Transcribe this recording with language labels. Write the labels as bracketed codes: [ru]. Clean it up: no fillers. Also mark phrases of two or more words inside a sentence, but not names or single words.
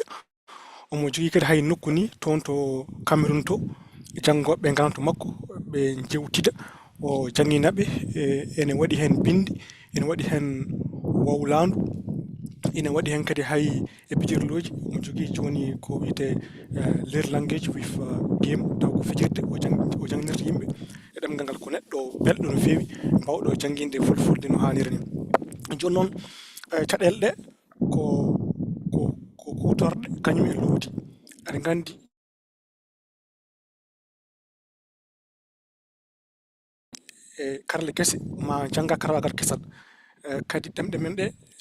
[ff] Omo jogui kadi hay nokku ni toon to Cameroun to janngoɓe ngarana to makko ɓe jewtida o jangguinaɓe ene waɗi hen binde ene waɗi hen wowlandu ene waɗi hen kadi hay e pijirloji omo jogui joni ko wiyete [en] learn language with game [ff] taw ko fijirde o jangguinirta yimɓe e ɗemgal ngal ko neɗɗo belɗo no fewi mbawɗo jangguinde fulfulde no hanniri ni. Joni noon caɗele ɗe ko kutorɗe kañum e lowdi aɗa gandi e karle kese ma jangga karallagal kesal kadi ɗemɗe men ɗe